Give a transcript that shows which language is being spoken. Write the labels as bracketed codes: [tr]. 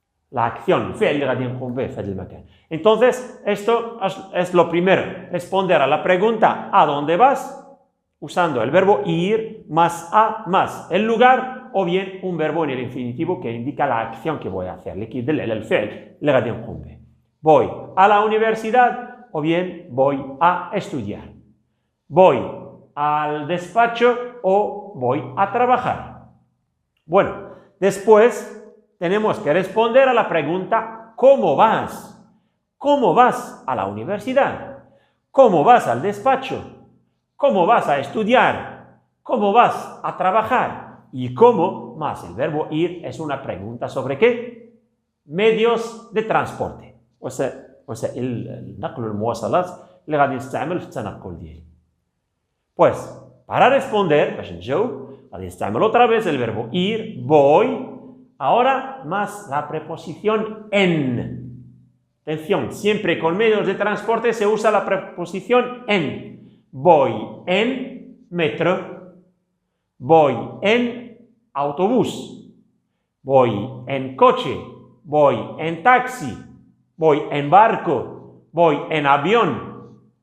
[es] La acción, [ar] فعل اللي غادي نقوم به في هذا المكان. [es] Entonces, esto es lo primero. Responder a la pregunta ¿a dónde vas? Usando el verbo ir más a más el lugar o bien un verbo en el infinitivo que indica la acción que voy a hacer [ar] اللي كيدل على الفعل اللي غادي نقوم به. [es] Voy a la universidad o bien voy a estudiar. Voy al despacho o voy a trabajar. Bueno, después tenemos que responder a la pregunta ¿cómo vas? ¿Cómo vas a la universidad? ¿Cómo vas al despacho? ¿Cómo vas a estudiar? ¿Cómo vas a trabajar? Y cómo más el verbo ir es una pregunta sobre ¿qué? Medios de transporte. [ar] وسائل النقل والمواصلات اللي غادي نستعمل في التنقل ديالي. Pues [es] para responder, [ar] استعمل [es] otra vez el verbo ir, voy, ahora más la preposición en. Atención, siempre con medios de transporte se usa la preposición en. Voy en metro, voy en autobús, voy en coche, voy en taxi, voy en barco, voy en avión.